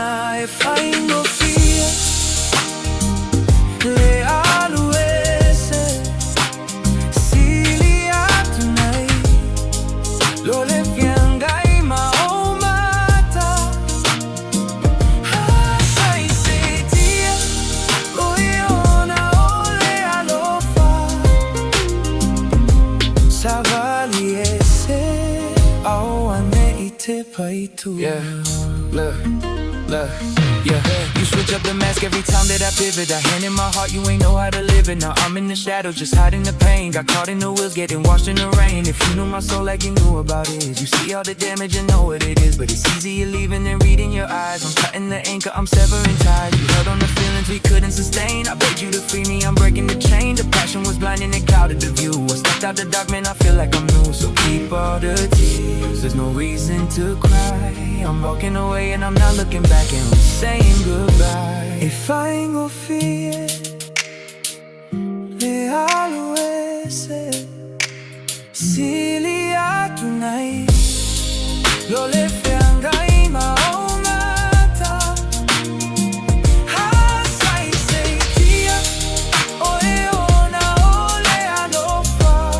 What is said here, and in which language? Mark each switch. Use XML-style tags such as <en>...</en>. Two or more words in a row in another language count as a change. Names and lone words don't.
<sm>E faingofie le Ave'ese, Sili atu nei lo le feagai mata. Saisaitia o e ona o le Alofa. Savali e se aoa nei tepa itua.</sm> <en>Yeah, look, yeah. You switch up the mask every time that I pivot. I hand in my heart, you ain't know how to live it. Now I'm in the shadows, just hiding the pain. Got caught in the wheels, getting washed in the rain. If you knew my soul like you knew about it, you see all the damage and know what it is. But it's easier leaving than reading your eyes. I'm cutting the anchor, I'm severing ties. You held on the feelings we couldn't sustain. I begged you to free me, I'm breaking the chain. The passion was blinding and clouded the view. I stepped out the dark, man, I feel like I'm new. So keep all the tears, there's no reason to cry. I'm walking away and I'm not looking back, and we're saying goodbye.</en> <sm>E faingofie le Ave'ese, Sili atu nei lo le feagai mata. Saisaitia o e ona o le Alofa.</sm>